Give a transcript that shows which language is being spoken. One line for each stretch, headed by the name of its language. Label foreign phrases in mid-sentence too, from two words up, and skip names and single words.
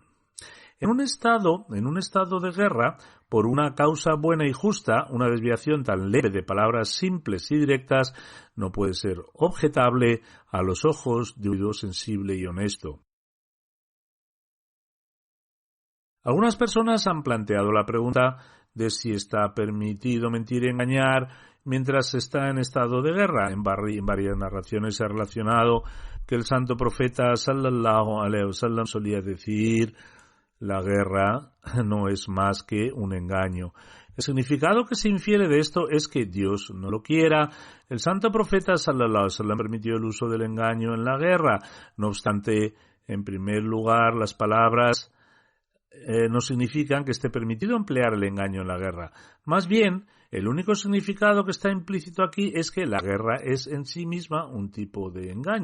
Spanish: En un estado de guerra, por una causa buena y justa, una desviación tan leve de palabras simples y directas no puede ser objetable a los ojos de un individuo sensible y honesto. Algunas personas han planteado la pregunta de si está permitido mentir y engañar mientras se está en estado de guerra. En varias narraciones se ha relacionado que el santo profeta
Arabic: صلى الله عليه وسلم
Spanish: solía decir: la guerra no es más que un engaño. El significado que se infiere de esto es que Dios no lo quiera. El santo profeta
Arabic: صلى الله عليه وسلم
Spanish: permitió el uso del engaño en la guerra. No obstante, en primer lugar, las palabras no significan que esté permitido emplear el engaño en la guerra. Más bien, el único significado que está implícito aquí es que la guerra es en sí misma un tipo de engaño.